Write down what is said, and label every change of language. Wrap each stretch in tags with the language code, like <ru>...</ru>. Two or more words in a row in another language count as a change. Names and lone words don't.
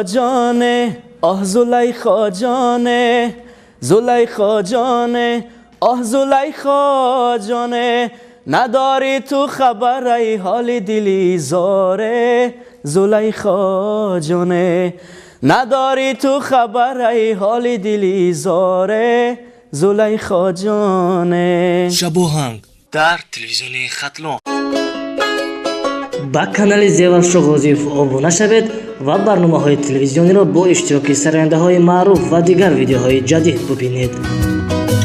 <fa>جانه آه زلیخا جانه زلیخا جانه آه زلیخا جانه نداری تو خبر ای حال دلی زاره زلیخا جانه نداری تو خبر ای حال دلی زاره زلیخا جانه</fa> <tg>Шабоханг дар телевизиони хатлон. ба канали Зеваршоҳ Ғозиев ОБУНА ШАВЕД ва барномаҳои телевизиониро бо иштироки сарояндаҳои маъруф ва дигар видеоҳои ҷадид бубинед.</tg>